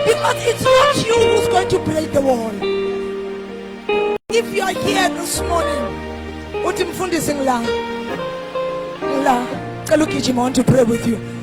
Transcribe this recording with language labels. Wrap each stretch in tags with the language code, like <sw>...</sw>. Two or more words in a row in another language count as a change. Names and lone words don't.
<en>Because it's not you who's going to break the wall. If you are here this morning,</en> <zu>uthi mfundisi ngila. Cela ugijima,</zu> <en>I want to pray with you.</en>